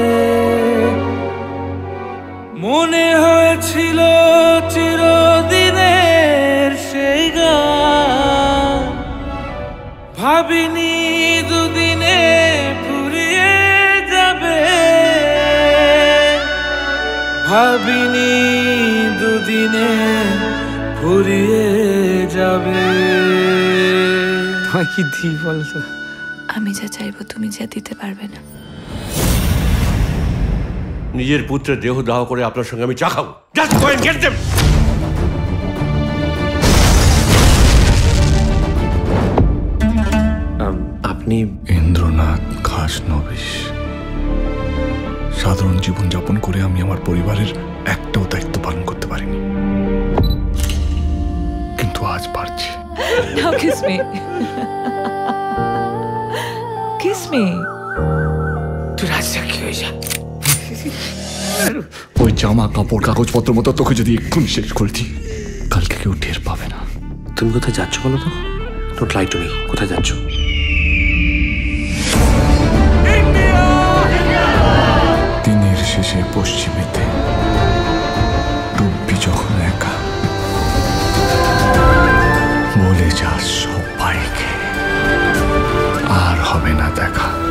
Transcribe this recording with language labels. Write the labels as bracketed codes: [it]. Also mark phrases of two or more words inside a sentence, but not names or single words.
[bn] মনে হয়েছিল চিরদিনের সেই গান, ভাবিনি দুদিনে ফুরিয়ে যাবে, ভাবিনি দুদিনে ফুরিয়ে যাবে। তোমায় কি দিই বলতো? আমি যা চাইবো তুমি যা দিতে পারবে না। নিজের পুত্রের দেহ দাহ করে আপনার সঙ্গে আমি চা খাবো। [en] Just go and get them. [bn] আপনি ইন্দ্রনাথ খাসনবিশ। সাধারণ জীবনযাপন করে আমি আমার পরিবারের একটাও দায়িত্ব পালন করতে পারিনি, কিন্তু আজ পারছি। [en] Now kiss me. Kiss me. [bn] তুই রাজসাক্ষী হয়ে যা। ওই জামা কাপড় কাগজপত্র মতো তোকে যদি এক্ষুনি শেষ করে দিই, কালকে কেউ টের পাবে না। তুমি কোথায় যাচ্ছ বলো তো? [en] Don't lie to me. [bn] কোথায় যাচ্ছ? দিনের শেষে পশ্চিমেতে ডুববি যখন একা, বলে যাস সবাইকে আর হবে না দেখা।